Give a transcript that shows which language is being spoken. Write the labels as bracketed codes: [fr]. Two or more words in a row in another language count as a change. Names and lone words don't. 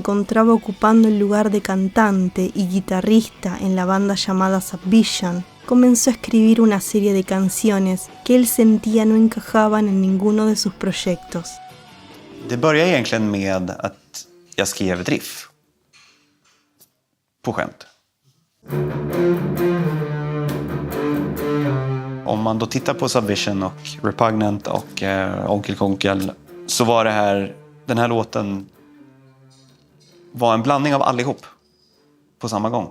[es] encontraba ocupando el lugar de cantante y guitarrista en la banda llamada Subvision, comenzó a escribir una serie de canciones que él sentía no encajaban en ninguno de sus proyectos. [sv] Det började egentligen med att jag skrev ett riff på skämt. Om man då tittar på Subvision och Repugnant och Onkel Konkel, så var den här låten var en blandning av allihop på samma gång.